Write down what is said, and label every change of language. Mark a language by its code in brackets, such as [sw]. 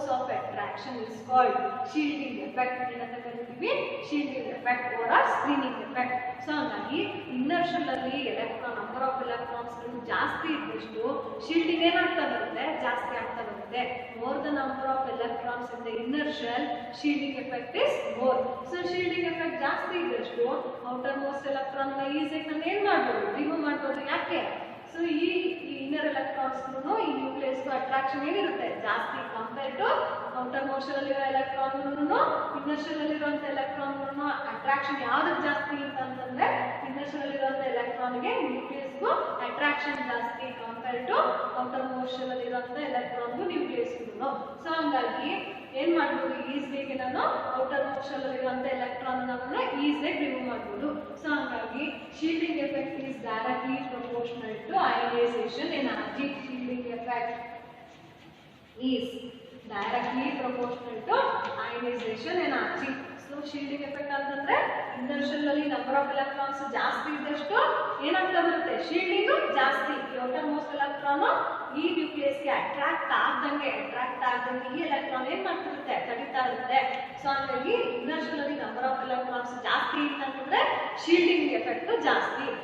[en] Is called shielding effect. [kn] ಏನಂತ ಕರಿತೀವಿ? [en] shielding effect or screening effect. [kn] So ಹಾಗಾಗಿ inner shell ಅಲ್ಲಿ ಎಲೆಕ್ಟ್ರಾನ್ ನಂಬರ್ ಆಫ್ ಎಲೆಕ್ಟ್ರಾನ್ಸ್ ಗಳು ಜಾಸ್ತಿ ಇದ್ದಷ್ಟು ಶೀಲ್ಡಿಂಗ್ ಏನಾಗ್ತಾ ಬರುತ್ತೆ? ಜಾಸ್ತಿ ಆಗ್ತಾ ಬರುತ್ತೆ. [en] More the number of electrons in the inner shell, shielding effect is more. [kn] So shielding effect ಜಾಸ್ತಿ ಇದ್ದಷ್ಟು ಔಟರ್ ಮೋಸ್ಟ್ ಎಲೆಕ್ಟ್ರಾನ್ ನ ಈಸಿಯಾಗಿ ನಾನು ಏನ್ ಮಾಡ್ಬೋದು? ರಿಮೂವ್ ಮಾಡ್ಬೋದು. ಯಾಕೆ? ಸೊ ಈ ಇನ್ನರ್ ಎಲೆಕ್ಟ್ರಾನ್ಸ್ ಈ ನ್ಯೂಕ್ಲಿಯಸ್ ಅಟ್ರಾಕ್ಷನ್ ಏನಿರುತ್ತೆ? ಜಾಸ್ತಿ ಕಂಪೇರ್ ಟು ಔಟರ್ ಮೋಸ್ಟ್ ಅಲ್ಲಿರೋ ಎಲೆಕ್ಟ್ರಾನ್. ಇನ್ನರ್ ಶೆಲ್ ಅಲ್ಲಿರುವಂತ ಎಲೆಕ್ಟ್ರಾನ್ ಅಟ್ರಾಕ್ಷನ್ ಯಾವ್ದಕ್ಕೆ ಜಾಸ್ತಿ ಅಂತಂದ್ರೆ ಇನ್ನರ್ ಶೆಲ್ ಅಲ್ಲಿರುವಂತ ಎಲೆಕ್ಟ್ರಾನ್ ಗೆ ನ್ಯೂಕ್ಲಿಯಸ್ಗೂ ಅಟ್ರಾಕ್ಷನ್ ಜಾಸ್ತಿ compare to outer most shell ಅಲ್ಲಿರುವಂತ ಎಲೆಕ್ಟ್ರಾನ್ ನ್ಯೂಕ್ಲಿಯಸ್. ಸೊ ಹಂಗಾಗಿ ಏನ್ ಮಾಡ್ಬೋದು, ಈಸಿಯಾಗಿ ನಾನು ಔಟರ್ ಮೋಸ್ಟ್ ಶೆಲ್ ಇರುವಂತ ಎಲೆಕ್ಟ್ರಾನ್ ಈಸಿಯಾಗಿ ರಿಮೂವ್ ಮಾಡ್ಬೋದು. ಸೊ ಹಾಗಾಗಿ [en] Shielding effect is directly proportional to ionization energy. Shielding effect is directly proportional to ionization energy. [kn] So shielding effect ಅಂತಂದ್ರೆ ಇನ್ನರ್ ಶೆಲ್ ಅಲ್ಲಿ ನಂಬರ್ ಆಫ್ ಎಲೆಕ್ಟ್ರಾನ್ಸ್ ಜಾಸ್ತಿ ಇದ್ದಷ್ಟು ಏನಾಗ್ತಾ ಬರುತ್ತೆ, ಶೀಲ್ಡಿಂಗ್ ಜಾಸ್ತಿ. ಔಟರ್ ಮೋಸ್ಟ್ ಎಲೆಕ್ಟ್ರಾನ್ ಈ ನ್ಯೂಕ್ಲಿಯಸ್ ಗೆ ಅಟ್ರಾಕ್ಟ್ ಆಗದಂಗೆ ಈ ಎಲೆಕ್ಟ್ರಾನ್ ಏನ್ ಮಾಡ್ತಿರುತ್ತೆ, ತಡಿತಾ ಇರುತ್ತೆ. ಸೊ ಹಾಗಾಗಿ ಇನ್ನರ್ ಶೆಲ್ ಅಲ್ಲಿ ನಂಬರ್ ಆಫ್ ಎಲೆಕ್ಟ್ರಾನ್ಸ್ ಜಾಸ್ತಿ ಇತ್ತಂತಂದ್ರೆ ಶೀಲ್ಡಿಂಗ್ ಎಫೆಕ್ಟ್ ಜಾಸ್ತಿ.